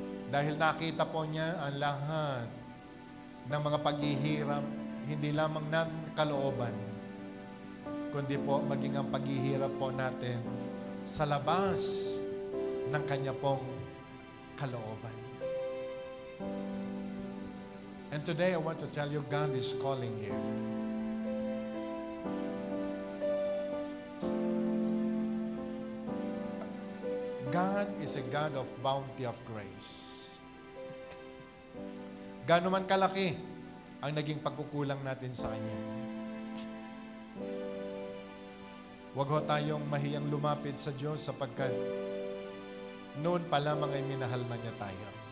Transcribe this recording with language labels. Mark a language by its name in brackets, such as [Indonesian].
[Filipino] Dahil nakita po niya ang lahat ng mga paghihirap, hindi lamang ng kalooban, kundi po maging ang paghihirap po natin sa labas ng Kanya pong kalooban. [English] And today I want to tell you, God is calling you. God is a God of bounty of grace. [Filipino] Gaano man kalaki ang naging pagkukulang natin sa Kanya, huwag ho tayong mahiyang lumapit sa Diyos sapagkat noon pa lamang ay minahal na niya tayo.